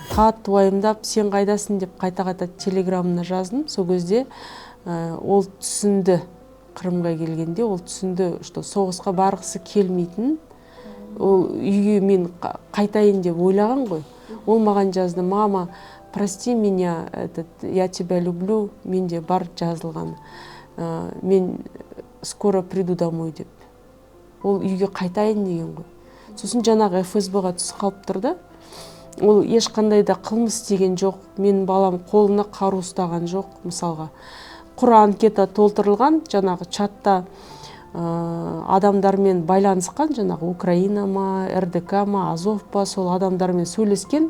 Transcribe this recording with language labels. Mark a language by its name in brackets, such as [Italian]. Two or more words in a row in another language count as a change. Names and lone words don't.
[Kazakh] Қатты уайымдап, сен қайдасың деп қайта-қайта телеграмына жаздым. Сол кезде ол түсінді, Крымға келгенде ол түсінді, что соғысқа барғысы келмейтін, ол үйге мен қайтайын деп ойлаған ғой. Ол маған жазды: [Russian] мама, прости меня, я тебя люблю, [Kazakh] менде бар жазылған. [Russian] Мен скоро приду домой деп. [Kazakh] Ол үйге қайтайын деген ғой. Сосын жаңағы ФСБ-ға түсіп қалып тұрды. Ол ешқандай да қылмыс деген жоқ. Менің балам қолына қару ұстаған жоқ, мысалға. Құр анкета толтырылған, жаңағы чатта адамдармен байланысқан, жаңағы Украина ма, РДК ма, Азов па, сол адамдармен сөйлескен.